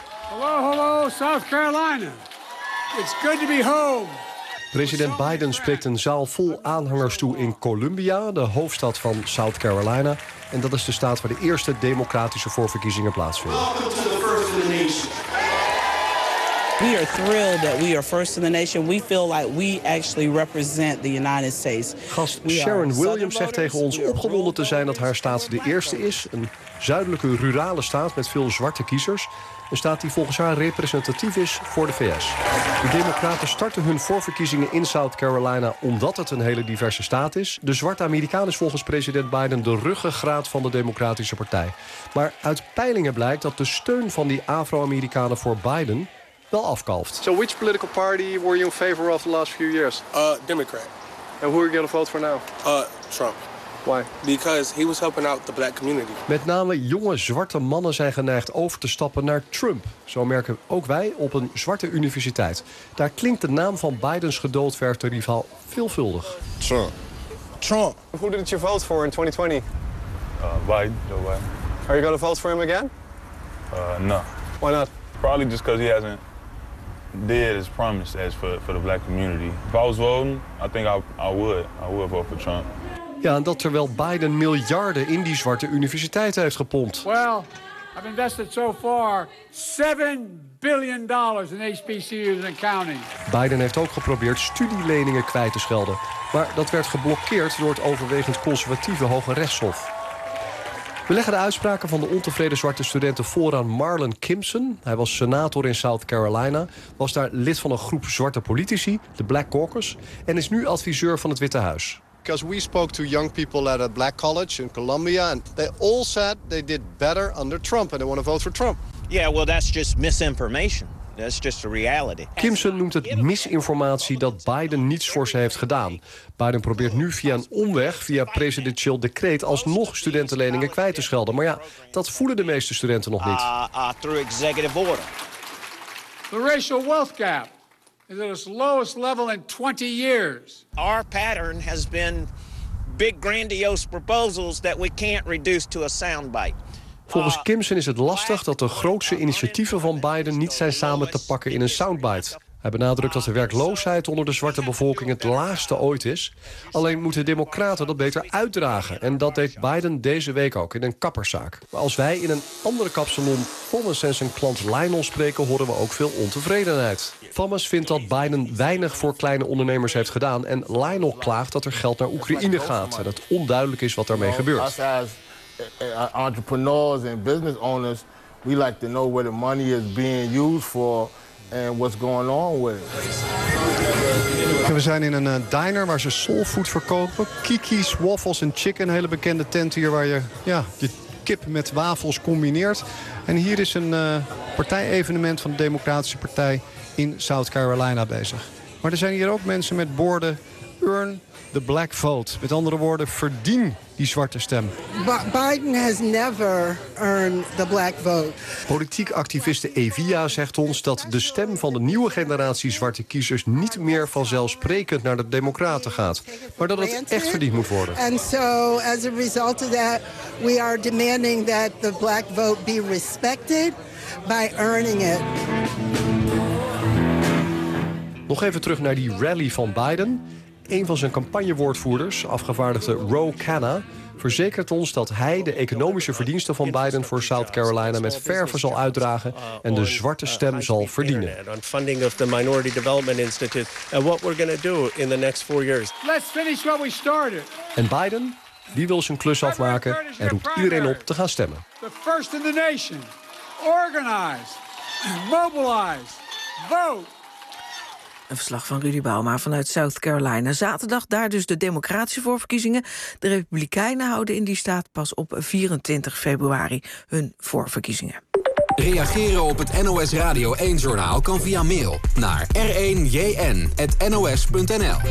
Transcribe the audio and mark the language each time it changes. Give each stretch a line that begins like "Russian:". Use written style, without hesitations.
English: Hallo, hallo, South Carolina. It's good to be home.
Dutch: President Biden spreekt een zaal vol aanhangers toe in Columbia, de hoofdstad van South Carolina. En dat is de staat waar de eerste democratische voorverkiezingen plaatsvinden.
English: We are thrilled that we are first in the nation. We feel like we actually represent the United States.
Dutch: Gast Sharon Williams zegt tegen ons opgewonden te zijn dat haar staat de eerste is. Een zuidelijke, rurale staat met veel zwarte kiezers. Een staat die volgens haar representatief is voor de VS. De Democraten starten hun voorverkiezingen in South Carolina omdat het een hele diverse staat is. De zwarte Amerikaan is volgens president Biden de ruggengraat van de Democratische Partij. Maar uit peilingen blijkt dat de steun van die Afro-Amerikanen voor Biden wel afkalft.
English: So which political party were you in favor of the last few years? Democrat. And who are you going to vote for now? Trump. Why? Because he was helping out the black community.
Dutch: Met name jonge zwarte mannen zijn geneigd over te stappen naar Trump. Zo merken ook wij op een zwarte universiteit. Daar klinkt de naam van Bidens gedoodverfde rivaal veelvuldig. Trump.
English: Who did you vote for in 2020? Biden. Are you going to vote for him again? No. Why not? Probably just because he hasn't did as promised as for the black community. If I was voting, I think I would vote for Trump.
Dutch: Ja, en dat terwijl Biden miljarden in die zwarte universiteiten heeft gepompt.
English: Well, I've invested so far $7 billion in HBCUs and counting.
Dutch: Biden heeft ook geprobeerd studieleningen kwijt te schelden, maar dat werd geblokkeerd door het overwegend conservatieve Hoge Rechtshof. We leggen de uitspraken van de ontevreden zwarte studenten voor aan Marlon Kimson. Hij was senator in South Carolina, was daar lid van een groep zwarte politici, de Black Caucus, en is nu adviseur van het Witte Huis.
English: Because we spoke to young people at a black college in Columbia, and they all said they did better under Trump and they want to vote for Trump. Yeah, well, that's just misinformation. That's just a reality.
Dutch: Kimson noemt het misinformatie dat Biden niets voor ze heeft gedaan. Biden probeert nu via een omweg, via presidentieel decreet, alsnog studentenleningen kwijt te schelden. Maar ja, dat voelen de meeste studenten nog niet.
English: Through executive order. The racial wealth gap is at its lowest level in 20 years. Our pattern has been big grandiose proposals that we can't reduce to a soundbite.
Dutch: Volgens Kimson is het lastig dat de grootste initiatieven van Biden niet zijn samen te pakken in een soundbite. Hij benadrukt dat de werkloosheid onder de zwarte bevolking het laagste ooit is. Alleen moeten democraten dat beter uitdragen. En dat deed Biden deze week ook in een kapperszaak. Maar als wij in een andere kapsalon Thomas en zijn klant Lionel spreken, horen we ook veel ontevredenheid. Thomas vindt dat Biden weinig voor kleine ondernemers heeft gedaan. En Lionel klaagt dat er geld naar Oekraïne gaat. En dat onduidelijk is wat daarmee gebeurt.
English: Entrepreneurs and business owners, we like to know where the money is being used for and what's going on with it.
Dutch: We zijn in een diner waar ze soulfood verkopen. Kiki's Waffles and Chicken, een hele bekende tent hier waar je ja, je kip met wafels combineert. En hier is een partijevenement van de Democratische Partij in South Carolina bezig. Maar er zijn hier ook mensen met borden
English: Earn the Black Vote.
Dutch: Met andere woorden, verdien die zwarte stem.
English: Biden has never earned the black vote.
Dutch: Politiek activiste Evia zegt ons dat de stem van de nieuwe generatie zwarte kiezers niet meer vanzelfsprekend naar de Democraten gaat, maar dat het echt verdiend moet worden.
English: And so as a result of that, we are demanding that the black vote be respected by earning it.
Dutch: Nog even terug naar die rally van Biden. Een van zijn campagnewoordvoerders, afgevaardigde Ro Khanna, verzekert ons dat hij de economische verdiensten van Biden voor South Carolina met verve zal uitdragen en de zwarte stem zal verdienen.
English: On funding of the Minority Development Institute and what we're going to do in the next four years. Let's finish what we started.
Dutch: En Biden, die wil zijn klus afmaken en roept iedereen op te gaan stemmen.
English: The first in the nation, organize, mobilize, vote.
Dutch: Een verslag van Rudy Bauma vanuit South Carolina. Zaterdag daar dus de democratische voorverkiezingen. De Republikeinen houden in die staat pas op 24 februari hun voorverkiezingen. Reageren op het NOS Radio 1-journaal kan via mail naar r1jn@nos.nl.